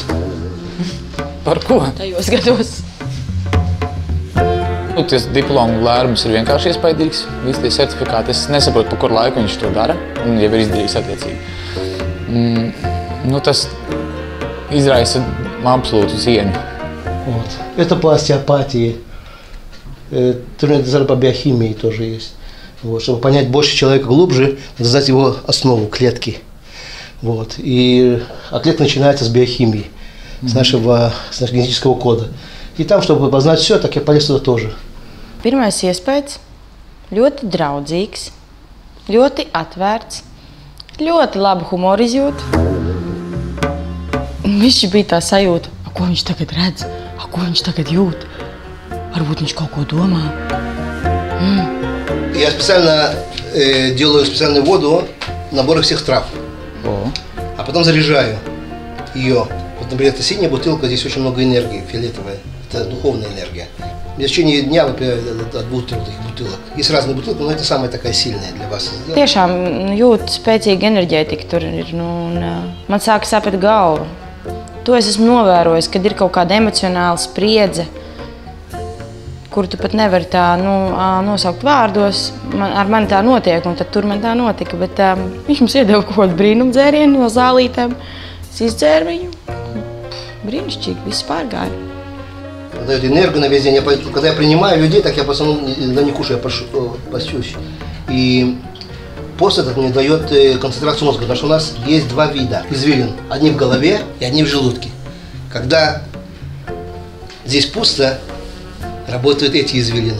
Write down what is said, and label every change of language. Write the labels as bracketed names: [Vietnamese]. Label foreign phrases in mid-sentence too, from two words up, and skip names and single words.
[Latvian] Par ko? Tajos gados. Tas diplomu lērums ir vienkārši iespaidīgs. Visi tie certifikāti. Es nesaprotu, pa kur laiku viņš to dara. Un jau ir izdarījis attiecīgi. Tas израиса absolūtu cieņu. [Russian] Вот. Это по остеопатии. Трудно по биохимии тоже есть. Вот. Чтобы понять больше человека глубже, надо знать его основу, клетки. Вот. И клетка начинается с биохимии, с нашего генетического кода. И там, чтобы познать все, так я полез туда тоже. [Latvian] Pirmais iespējas ļoti draudzīgs, ļoti atvērts, ļoti labu humoru izjūtu. Viņš bija tā sajūta, ko viņš tagad redz, ko viņš tagad jūt. Varbūt viņš kaut ko domā. [Russian] Я специально делаю специальную воду, наборы всех трав. А потом заряжаю ее. Вот, например, эта синяя бутылка, здесь очень много энергии, фиолетовая. Это духовная энергия. В течение дня выпиваю от 2-3 таких бутылок. Есть разные бутылки, но это самая такая сильная для вас. [Latvian] Tiešām jūt spēcīga enerģētika tur ir. Man sāk sapēt galva. To es esmu novērojis, kad ir kaut kāda emocionāla spriedze, kuru tu pat nevari tā nosaukt vārdos. Ar mani tā notiek, un tad tur man tā notika. Bet viņš mums iedeva kaut kādu brīnumdzērienu no zālītēm. Es izdzēru viņu. Brīnišķīgi, viss pārgāja. [Russian] Дает энергию на весь день. Когда я принимаю людей, так я в основном не кушаю, я постюсь. И пост этот мне дает концентрацию мозга, потому что у нас есть два вида извилин. Одни в голове и одни в желудке. Когда здесь пусто, работают эти извилины.